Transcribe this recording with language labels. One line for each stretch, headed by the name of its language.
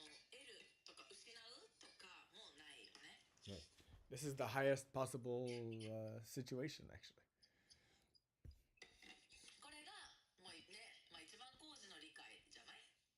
Japanese: 得るとか失うとかもないよね。
English: Right. This is the highest possible situation, actually.
Japanese: これがもうね、一番高次の理解じゃない？